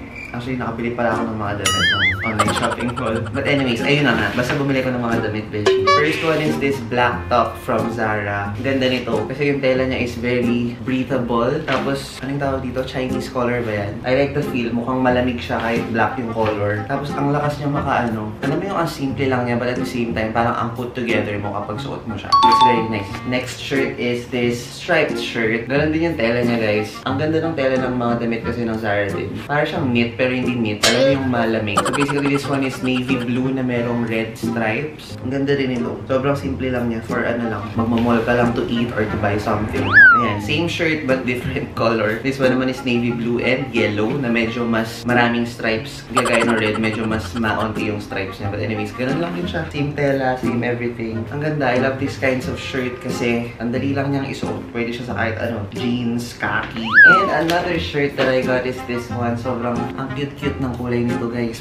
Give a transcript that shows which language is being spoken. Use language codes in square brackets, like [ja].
[tl] Actually, nakabili pala ako ng mga damit ng online shopping haul. But anyways, ayun na nga. Basta bumili ko ng mga damit, Beshi. [en] First one is this black top from Zara. [tl] Ganda nito. Kasi yung tela niya [en] is very breathable. [tl] Tapos, anong tawag dito? Chinese color ba yan? [en] I like the feel. [tl] Mukhang malamig siya kahit black yung color. Tapos, ang lakas niya makaano. Alam mo yung ang simple lang niya, but at the same time, parang ang put together mo kapag suot mo siya. [en] It's very nice. Next shirt is this striped shirt. [tl] Ganon din yung tela niya, guys. Ang ganda ng tela ng mga damit kasi ng Zara din. Para siyang knit, pero hindi knit. Alam mo yung malamig. [en] So basically, this one is navy blue [tl] na merong red stripes. Ang ganda rin ito. Sobrang simple lang niya for ano lang. Magmamall ka lang [en] to eat or to buy something. Ayan. Same shirt but different color. This one naman is navy blue and yellow [tl] na medyo mas maraming stripes. Gagaya ng red, medyo mas maunti yung stripes niya. But anyways, ganun lang din siya. [en] Same tela, same everything. [tl] Ang ganda. [en] I love these kinds of shirt [tl] kasi ang dali lang niyang isuot. Pwede siya sa kahit ano. [en] Jeans, khaki. And another shirt that I got is this one. [tl] Sobrang ang cute ng kulay nito, guys.